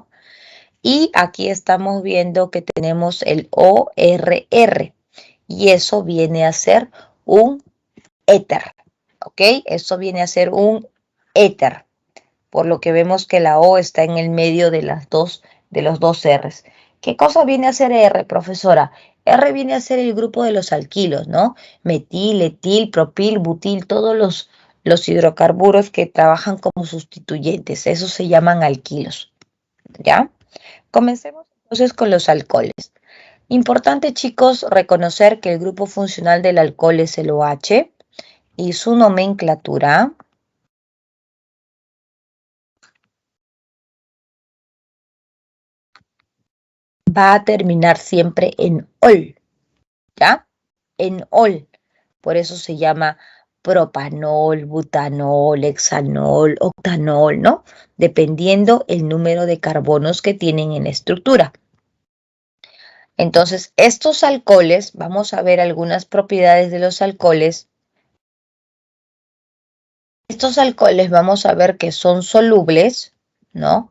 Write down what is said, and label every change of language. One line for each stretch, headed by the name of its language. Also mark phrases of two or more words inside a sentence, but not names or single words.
Spanish: Y aquí estamos viendo que tenemos el ORR y eso viene a ser un éter, ¿ok? Eso viene a ser un éter, por lo que vemos que la O está en el medio de los dos R's. ¿Qué cosa viene a ser R, profesora? R viene a ser el grupo de los alquilos, ¿no? Metil, etil, propil, butil, todos los hidrocarburos que trabajan como sustituyentes, esos se llaman alquilos, ¿ya? Comencemos entonces con los alcoholes. Importante, chicos, reconocer que el grupo funcional del alcohol es el OH y su nomenclatura va a terminar siempre en ol, ¿ya? En ol. Por eso se llama propanol, butanol, hexanol, octanol, ¿no? Dependiendo el número de carbonos que tienen en la estructura. Entonces, estos alcoholes, vamos a ver algunas propiedades de los alcoholes. Estos alcoholes vamos a ver que son solubles, ¿no?